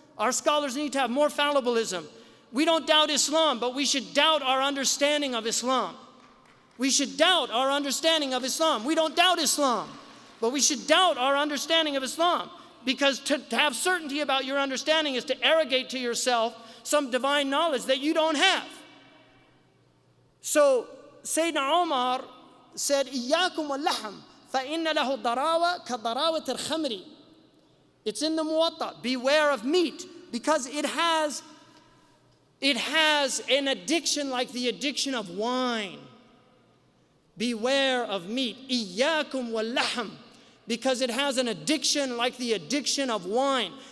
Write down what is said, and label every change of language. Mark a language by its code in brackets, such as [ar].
[en] Our scholars need to have more fallibilism. We don't doubt Islam, but we should doubt our understanding of Islam. We should doubt our understanding of Islam. We don't doubt Islam, but we should doubt our understanding of Islam, because to have certainty about your understanding is to arrogate to yourself some divine knowledge that you don't have. So Sayyidina Umar said, [ar] إِيَّاكُمْ وَاللَّحْمِ فَإِنَّ لَهُ ضَرَاوَةً كَضَرَاوَةِ الْخَمْرِ. [en] It's in the Muwatta. Beware of meat, because it has an addiction like the addiction of wine. beware of meat. Iyyakum wal-lahm, because it has an addiction like the addiction of wine.